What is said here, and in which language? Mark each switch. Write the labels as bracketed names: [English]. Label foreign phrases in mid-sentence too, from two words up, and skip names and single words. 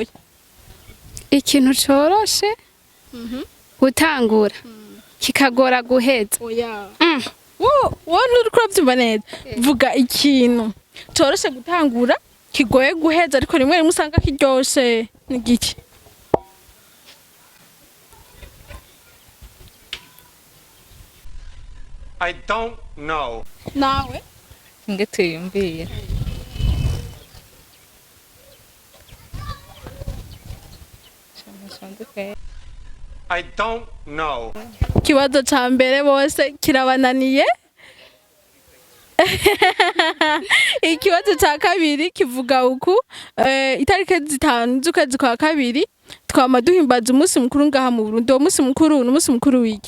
[Rundi] ikintu coroshe gutangura kikagora guheza oya wo nturi kuravyumva neza vuga ikintu coroshe gutangura kigoye guheza ariko rimwe rimwe usanga kiryoshe ni giki [English] I don't know. [Rundi] nawe nge tuyumviye [English] I don't know. [Rundi] ikibazo ca mbere bose kirabananiye ikibazo ca kabiri kivuga uku itariki zitanu z'ukwezi kwa kabiri twama duhimbaza umunsi mukuru ngaha mu Burundi. Uwo munsi mukuru n'umunsi mukuru wiki